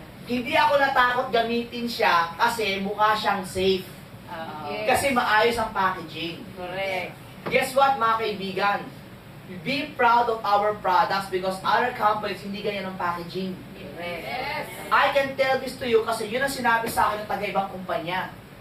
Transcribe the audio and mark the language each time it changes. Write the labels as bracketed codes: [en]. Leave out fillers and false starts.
[tl] Hindi ako natakot gamitin siya kasi mukha siyang safe. Kasi maayos ang packaging. [en] Correct. Guess what, [tl] mga kaibigan? [en] Be proud of our products because other companies [tl] hindi ganyan ang [en] packaging. Yes. I can tell this to you [tl] kasi yun ang sinabi sa akin ng taga-ibang kumpanya.